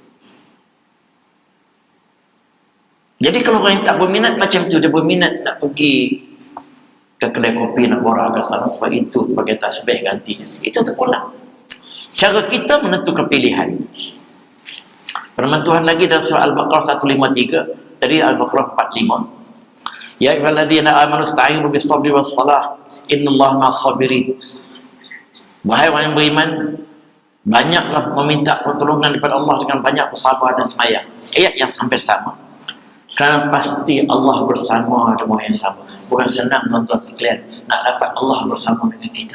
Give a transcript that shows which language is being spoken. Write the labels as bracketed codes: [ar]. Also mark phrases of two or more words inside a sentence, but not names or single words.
[ms] Jadi kalau orang yang tak berminat macam tu, dia berminat nak pergi ke kedai kopi, nak borak ke sana sebab itu sebagai tasbih gantinya, itu terpulang. Cara kita menentukan pilihan. Firman Tuhan lagi dalam surah Al-Baqarah 153, tadi Al-Baqarah 45. [ar] يا أيها الذين آمنوا استعينوا بالصبر والصلاة إن الله مع الصابرين. [ms] Wahai orang yang beriman, banyaklah meminta pertolongan daripada Allah dengan banyak bersabar dan sembahyang. Ayat yang hampir sama. Kerana pasti Allah bersama dengan orang yang sabar. Bukan senang tuan-tuan sekalian nak dapat Allah bersama dengan kita.